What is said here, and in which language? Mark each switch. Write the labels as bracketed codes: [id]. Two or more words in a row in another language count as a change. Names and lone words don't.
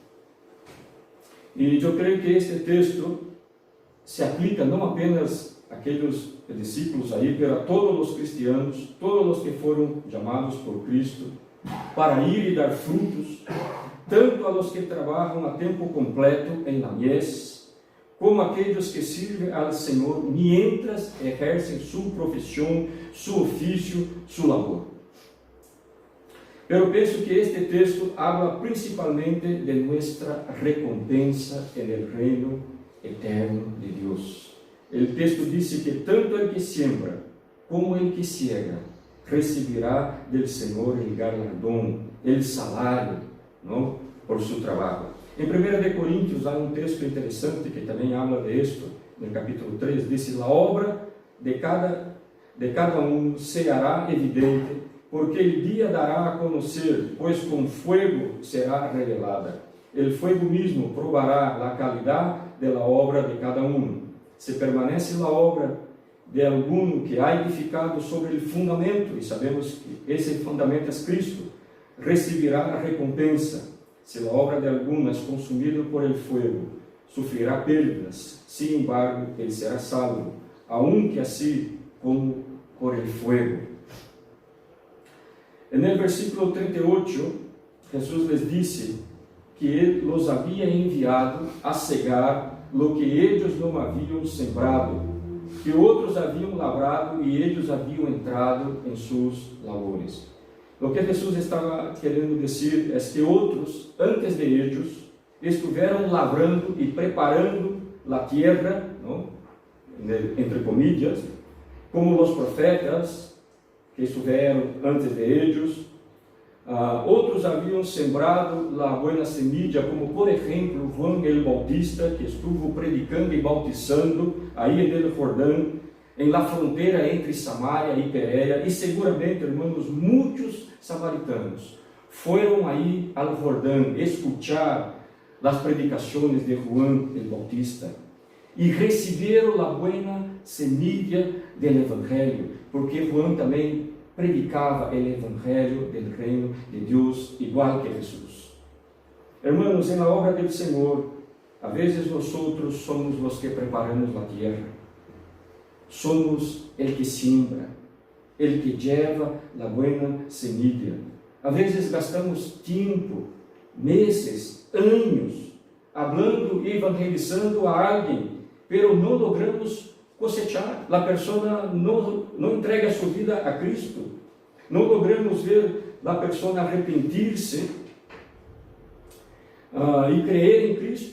[pt] E eu creio que este texto se aplica não apenas àqueles discípulos aí, mas a todos os cristianos, todos os que foram chamados por Cristo para ir e dar frutos, tanto [es] a los que [pt] trabalham a tempo completo em [es] la mies, [pt] como aqueles que servem ao Senhor mientras exercem sua profissão, seu ofício, sua labor. Eu penso que este texto habla principalmente de nossa recompensa no reino eterno de Deus. O texto diz que [es] tanto el que siembra como el que ciega [pt] receberá del Senhor el galardão, el salário, não? Por seu trabalho. Em 1 Coríntios há um texto interessante que também habla de isto, no capítulo 3, diz: a obra de cada um será evidente, porque o dia dará a conhecer, pois com fogo será revelada. O fogo mesmo provará a qualidade da obra de cada um. Se permanece a obra de algum que há edificado sobre o fundamento, e sabemos que esse fundamento é Cristo, receberá a recompensa. Se a obra de algum é consumida [es] por el fuego, [pt] sofrerá perdas, [es] sin embargo, [pt] ele será salvo, aunque assim como [es] por el fuego. En el versículo 38, Jesús les [pt] disse que Ele los havia enviado [es] a cegar lo que [pt] eles não haviam sembrado, que outros haviam lavrado e eles haviam entrado em suas labores. O que Jesus estava querendo dizer é que outros, antes de eles, estiveram lavrando e preparando a terra, ¿no? [es] Entre comillas, [pt] como os profetas que estiveram antes de eles. Outros haviam sembrado a boa semilla, como por exemplo [es] Juan el Bautista, que estuvo predicando [pt] e bautizando aí no Jordão, em la fronteira entre Samaria e Pereira, e seguramente, irmãos, muitos samaritanos foram aí ao Jordão escutar as predicações de Juan el Bautista e receberam a boa semilla do Evangelho, porque Juan também predicava o Evangelho do reino de Deus, igual que Jesus. Hermanos, na obra do Senhor, a vezes nós somos os que preparamos a terra, [es] somos el que siembra, el que lleva a boa semilla. [pt] A vezes gastamos tempo, meses, anos, hablando e evangelizando a alguém, pero não logramos cosechar. A pessoa não entrega sua vida a Cristo. Não logramos ver a pessoa arrepentir-se e crer em Cristo.